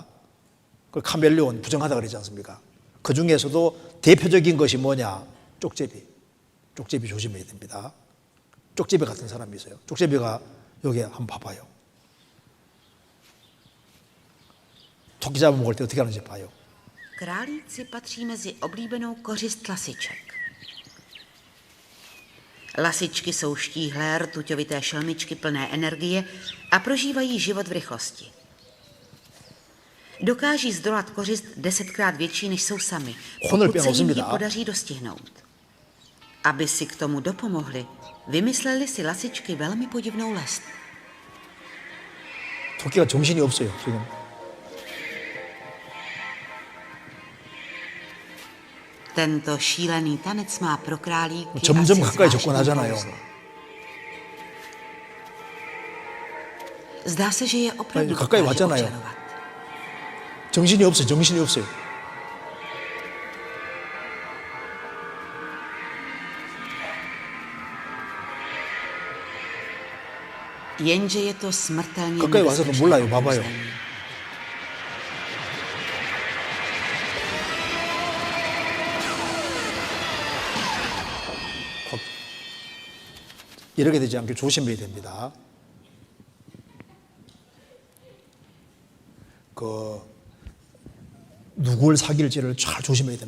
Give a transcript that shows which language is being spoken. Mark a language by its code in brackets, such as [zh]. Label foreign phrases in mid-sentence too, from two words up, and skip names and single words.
[ko] 그 카멜레온 부정하다고 그러지 않습니까? 그 중에서도 대표적인 것이 뭐냐? 쪽제비. 쪽제비 조심해야 됩니다. 쪽제비 같은 사람이 있어요. 쪽제비가 여기 한번 봐봐요. 토끼 잡아먹을 때 어떻게 하는지 봐요. [cs] Králíci patří mezi oblíbenou kořist lasiček. Lasičky jsou štíhlé, rtuťovité šelmičky plné energie a prožívají život v rychlosti. Dokáží zdolat kořist 10krát větší, než jsou sami, pokud se jim ji podaří dostihnout. Aby si k tomu dopomohli, vymysleli si lasičky velmi podivnou lest. [ko] 토끼가 정신이 없어요, 지금. [cs] Tento šílený tanec má pro králíky [ko] 점점 [cs] asi [ko] 가까이 [cs] zvláštní [ko] 접근하잖아요. [cs] kouzlo. Zdá se, že je opravdu [ko] 가까이 [cs] dokáže [ko] 왔잖아요. [cs] očarovat. [ko] 정신이 없어요, 정신이 없어요. [cs] Jenže je to smrtelně [ko] 가까이 와서도 [cs] nebezpečné [ko] 몰라요, 봐봐요. [cs] okouzlení. [ko] 이렇게 되지 않게 조심해야 됩니다. 누굴 사귈지를 잘 조심해야 됩니다.